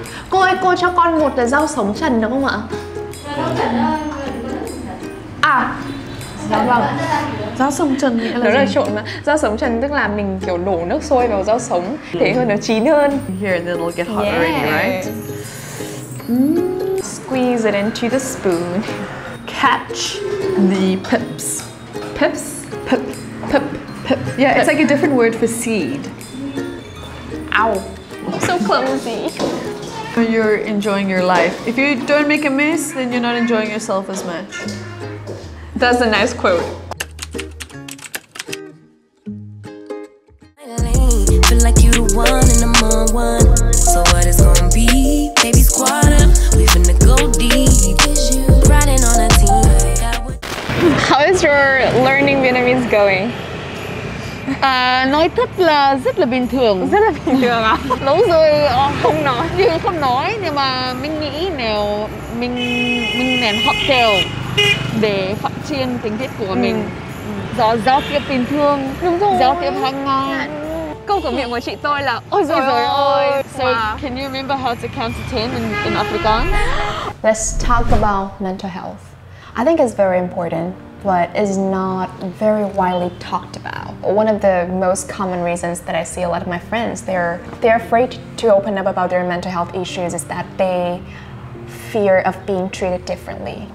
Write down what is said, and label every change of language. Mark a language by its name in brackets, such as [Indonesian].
[Vietnamese] Cô ơi, cô cho con một rau sống trần được không ạ? Dạ vâng. Rau sống trần nghĩa Nó là trộn mà. Rau sống trần tức là mình kiểu đổ nước sôi vào rau sống, thế hơn nó chín hơn. [English] Here, then it'll get hot already, right? Squeeze it into the spoon. Catch The pips. pips. Pip. Yeah, it's like a different word for seed. Ow. I'm so clumsy. You're enjoying your life. If you don't make a mess, then you're not enjoying yourself as much. That's a nice quote. Feel like you the one and I'm on one. So what it's gonna be? Baby squad up, we finna go deep. Riding on a team. How is your learning Vietnamese going? [Vietnamese] Nói thật là rất là bình thường. Rất là bình thường à? Đúng rồi, Không nói. không nói, nhưng mà mình nghĩ nếu mình nên học theo để phát triển tính cách của mình. Giao tiếp bình thường, Đúng rồi. giao tiếp hàng ngày. Câu cửa miệng của chị tôi là ôi giời ơi. [English] So, Wow. can you remember how to count to 10 in Afrikaans? Let's talk about mental health. I think it's very important, but is not very widely talked about. One of the most common reasons that I see a lot of my friends, they're afraid to open up about their mental health issues is that they fear of being treated differently.